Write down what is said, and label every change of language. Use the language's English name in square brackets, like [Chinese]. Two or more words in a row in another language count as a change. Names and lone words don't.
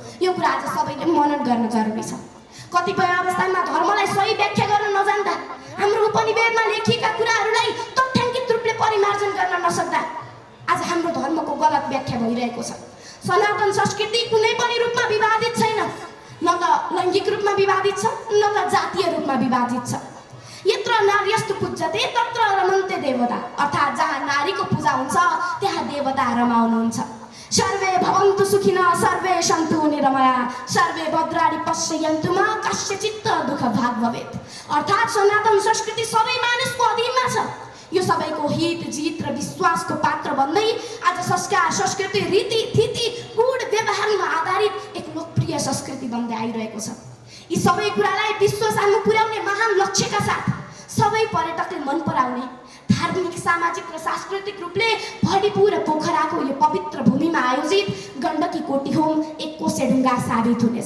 [Nepali] यो कुरा आज सबैले मनन गर्न जरुरी छ। कतिपय अवस्थामा धर्मलाई सही व्याख्या गर्न नजान्दा हाम्रो उपनिवेदमा लेखिएका कुराहरूलाई तथ्याङ्कित रूपले परिमार्जन गर्न नसक्दा आज हाम्रो धर्मको गलत व्याख्या भइरहेको छ। सनातन संस्कृति कुनै पनि रूपमा विवादित छैन, न त लैङ्गिक रूपमा विवादित छ, न त जातीय रूपमा विवादित छ। [Sanskrit] यत्र नार्यस्तु पूज्यते तत्र रमन्ते देवता, [Nepali] अर्थात् जहाँ नारीको पूजा हुन्छ त्यहाँ देवता रमाउनुहुन्छ। [Sanskrit] सर्वे भवन्तु सुखिनः सर्वे सन्तु निरामया सर्वे भद्राणि पश्यन्तु मा कस्यचित् दुःख भाग भवेत्। [Nepali] अर्थात् सनातन संस्कृति सबै मानिसको अधीनमा छ। यो सबैको हित जित र विश्वासको पात्र बन्दै आज संस्कार, संस्कृति, रीति थिति, गुण व्यवहारमा आधारित एक लोकप्रिय संस्कृति बन्दै आइरहेको छ। यी सबै कुरालाई विश्व सामु पुर्याउने महान लक्ष्यका साथ सबै पर्यटकले मन पराउने धार्मिक, सामाजिक र सांस्कृतिक रूपले भडीपुर र पोखराको यो पवित्र भूमिमा आयोजित गण्डकी कोटी होम एक कोसेढुङ्गा साबित हुनेछ।